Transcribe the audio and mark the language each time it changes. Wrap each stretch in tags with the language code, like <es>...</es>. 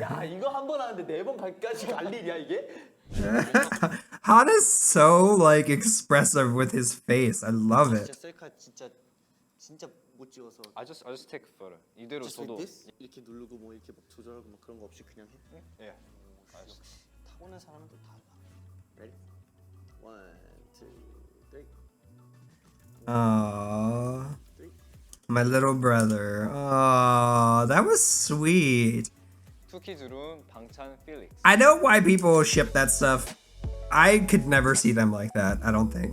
<ko>야, 이거 한 번 하는데 4번 갈까지 갈 일이야, 이게?</ko> <en>Han is so, like, expressive with his face. I love it.</en> <ko>진짜 셀카 진짜 못 찍어서.</ko> <en>I just take a photo.</en> <ko>이대로</ko> <en>Just like</en> <ko>저도.</ko> <en>this?</en> <ko>이렇게 누르고 뭐 이렇게 막 조절하고 막 그런 거 없이 그냥 해?</ko> <en>Yeah.</en> <ko>타고난 사람은 또 달라.</ko> <en>Ready? 1, 2, 3. Aww. My little brother. Aww, that was sweet.</en> <ko>투키즈룸 방찬 Felix.</ko> <en>I know why people ship that stuff. I could never see them like that, I don't think.</en>